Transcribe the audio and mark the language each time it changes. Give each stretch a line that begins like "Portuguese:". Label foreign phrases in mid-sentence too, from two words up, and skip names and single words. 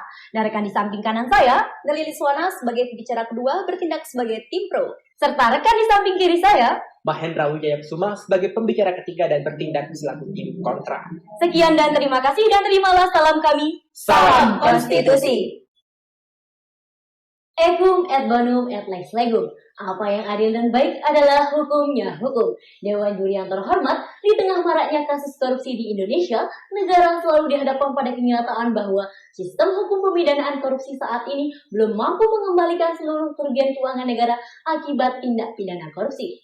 Indonesian: Dan rekan di samping kanan saya, Nelili Swana sebagai pembicara kedua bertindak sebagai tim pro. Serta rekan di samping kiri saya, Mahendra Wijaya Kusuma sebagai pembicara ketiga dan bertindak selaku tim kontra. Sekian dan terima kasih dan terimalah salam kami. Salam Konstitusi.
Latin: Equum et bonum et lex legum.
Indonesian: Apa yang adil dan baik adalah hukumnya hukum. Dewan juri yang terhormat, di tengah maraknya kasus korupsi di Indonesia, negara selalu dihadapkan pada kenyataan bahwa sistem hukum pemidanaan korupsi saat ini belum mampu mengembalikan seluruh kerugian keuangan negara akibat tindak pidana korupsi.